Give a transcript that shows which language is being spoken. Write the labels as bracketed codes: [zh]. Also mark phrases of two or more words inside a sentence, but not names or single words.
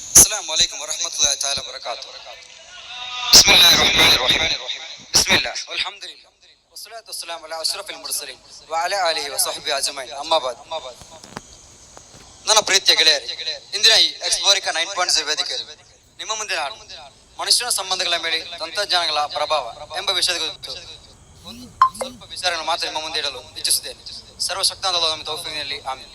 [ar] السلام عليكم ورحمة الله تعالى وبركاته. بسم الله الرحمن الرحيم. بسم الله والحمد لله والصلاة والسلام على أشرف المرسلين وعلى آله وصحبه أجمعين. أما بعد. [kn] ನನ್ನ ಪ್ರೀತಿಯ ಗೆಳೆಯರೇ, ಇಂದಿನ ಈ ಎಕ್ಸ್ಪ್ಲೋರಿಕಾ 9.0 ವೇದಿಕೆಯಲ್ಲಿ ನಿಮ್ಮ ಮುಂದೆ ನಾನು ಮನುಷ್ಯನ ಸಂಬಂಧಗಳ ಮೇಲೆ ತಂತ್ರಜ್ಞಾನಗಳ ಪ್ರಭಾವ ಎಂಬ ವಿಷಯದ ಕುರಿತು ಒಂದು ಸ್ವಲ್ಪ ವಿಚಾರಗಳನ್ನು ಮಾತ್ರ ನಿಮ್ಮ ಮುಂದೆ ಇಡಲು ಇಚ್ಛಿಸುತ್ತೇನೆ. ಸರ್ವಶಕ್ತಾದ ನಮ್ಮ ತೌಫೀಕಿನಲ್ಲಿ ಆಮೇಲೆ.